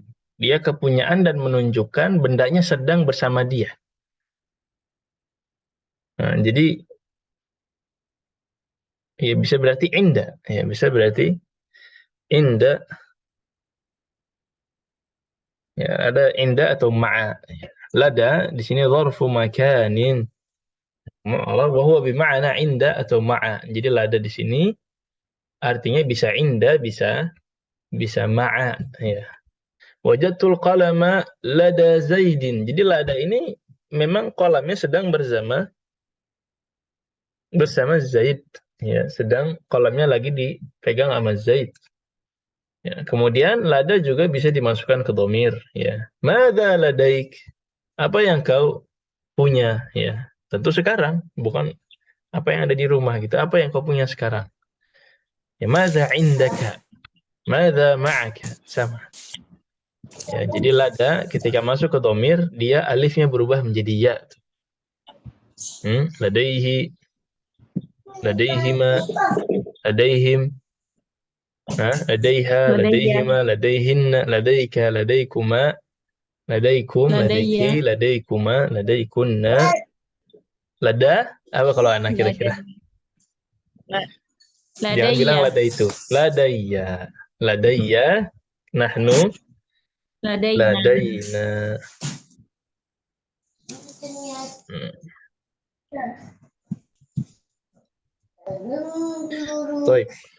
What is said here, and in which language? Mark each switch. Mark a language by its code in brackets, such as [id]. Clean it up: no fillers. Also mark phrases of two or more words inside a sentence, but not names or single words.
[id] Dia kepunyaan dan menunjukkan bendanya sedang bersama dia. Nah, jadi ya bisa berarti indah. Ya, bisa berarti indah. Ya, ada indah atau ma'a. [ar] Lada [id] di sini [ar] ظرف مكان وهو بمعنى عند atau ma'a. [id] Jadi lada di sini artinya bisa indah, bisa ma'a. Ya. [ar] وجدت القلم لدى زيد. [id] Jadi lada ini memang qalamnya sedang bersama Zaid. Ya, sedang qalamnya lagi dipegang sama Zaid. Ya, kemudian lada juga bisa dimasukkan ke dhamir. Ya, [ar] ماذا لديك? [id] Apa yang kau punya? Ya, tentu sekarang, bukan apa yang ada di rumah gitu. Apa yang kau punya sekarang? [ar] Ya, ماذا عندك؟ ماذا معك? Sama. [id] Ya, jadi lada ketika masuk ke dhamir, dia alifnya berubah menjadi ya. [ar] لديه، لديهما، لديهم، لديها، لديهما، لديهن، لديك، لديكما، لديكم، لديكِ, Ladaya. لديكما، لديكن. Lada, [id] apa kalau anak kira-kira? Jangan bilang lada itu. Ladaiya. [ar] لديّ، نحن، لدينا. [id] Baik.